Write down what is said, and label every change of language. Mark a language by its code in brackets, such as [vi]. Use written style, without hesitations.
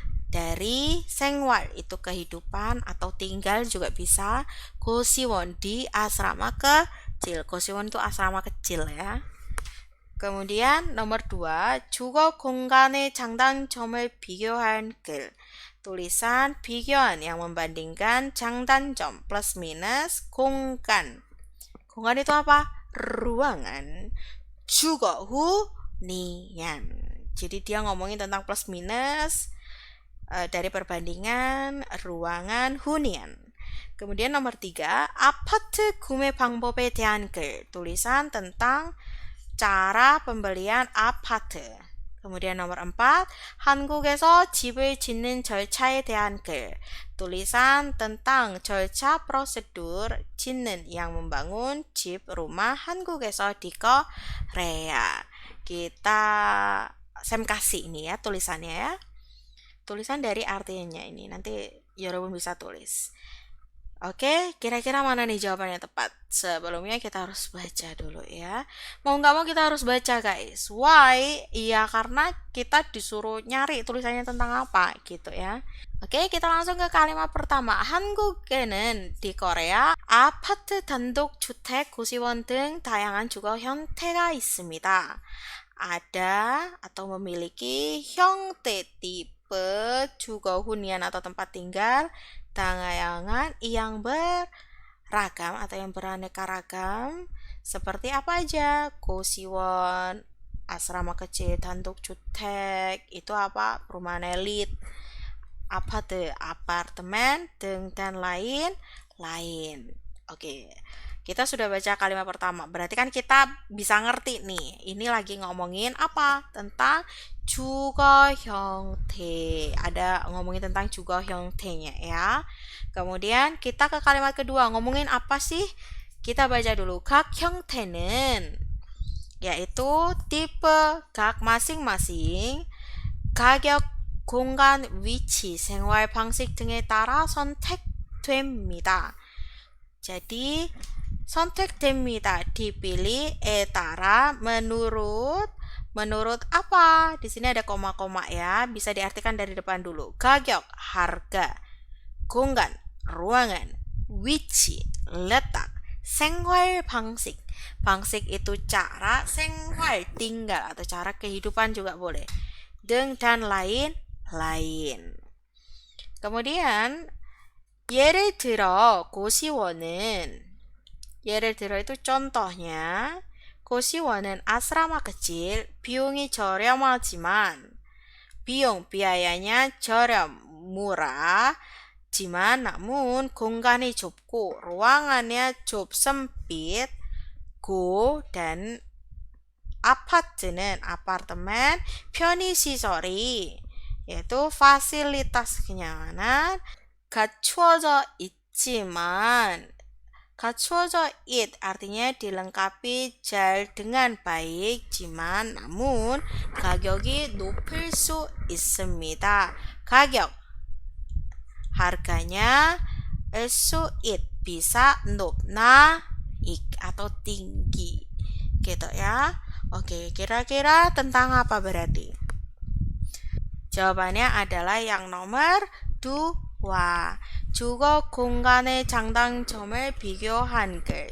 [id] Dari 생활 itu kehidupan atau tinggal juga bisa. 고시원 di asrama kecil. 고시원 itu asrama kecil ya. kemudian nomor 2, [ko] 주거 공간의 장단점을 비교한 글. [id] Tulisan 비교한 yang membandingkan 장단점 plus minus 공간. 공간 itu apa? Ruangan. 주거 hunian. Jadi dia ngomongin tentang plus minus dari perbandingan ruangan hunian. kemudian nomor 3, [ko] 아파트 구매 방법에 대한 글. [id] Tulisan tentang cara pembelian 아파트. kemudian nomor 4, [ko] 한국에서 집을 짓는 절차에 대한 글. [id] Tulisan tentang 절차 prosedur 짓는 yang membangun 집 rumah 한국에서 di Korea. Kita Sam kasih ini ya tulisannya ya. Tulisan dari artinya ini nanti 여러분 bisa tulis. Oke, kira-kira mana nih jawaban yang tepat? Sebelumnya kita harus baca dulu ya. Mau nggak mau kita harus baca, guys. Why? Iya, karena kita disuruh nyari tulisannya tentang apa gitu ya. Oke, kita langsung ke kalimat pertama. [ko] 한국에는 [id] di Korea [ko] 아파트 단독 주택 고시원 등 다양한 주거 형태가 있습니다. [id] Ada atau memiliki 형태 tipe 주거 hunian atau tempat tinggal dagangan yang beragam atau yang beraneka ragam. Seperti apa aja? 고시원, asrama kecil, 단독주택, itu apa? Perumahan elit, 아파트, apartemen, dan lain lain. Oke. Kita sudah baca kalimat pertama. Berarti kan kita bisa ngerti nih. Ini lagi ngomongin apa? Tentang 주거 형태. Ada ngomongin tentang 주거 형태nya ya. Kemudian kita ke kalimat kedua. Ngomongin apa sih? Kita baca dulu. [ko] 각 형태는 [id] yaitu tipe [ko] 각 [id] masing-masing [ko] 가격, 공간, 위치, 생활 방식 등에 따라 선택됩니다. [id] Jadi 선택됩니다. dipilih에 따라 menurut apa? Di sini ada koma-koma ya, bisa diartikan dari depan dulu. [ko] 가격, [id] harga, [ko] 공간, [id] ruangan, [ko] 위치, [id] letak, [ko] 생활 방식. [id] 방식 itu cara, 생활 tinggal atau cara kehidupan juga boleh. [ko] 등 [id] dan lain-lain. Kemudian [ko] 예를 들어 고시원은 예를 들어 [id] itu contohnya [ko] 고시원은 [id] asrama kecil [ko] 비용이 저렴하지만 [id] biayanya [ko] 저렴 [id] murah [ko] 지만 [id] namun [ko] 공간이 좁고 [id] ruangannya sempit dan apartemen [ko] 편의시설이 [id] yaitu fasilitas kenyamanan [ko] 갖추어져 있지만 갖추어져 [id] it artinya dilengkapi [ko] 잘 [id] dengan baik [ko] 지만 [id] namun [ko] 가격이 높을 수 있습니다. [id] 가격 harganya it bisa naik atau tinggi gitu ya. Oke, kira-kira tentang apa berarti? Jawabannya adalah yang nomor 2. [ko] 주거 공간의 장단점을 비교한 글.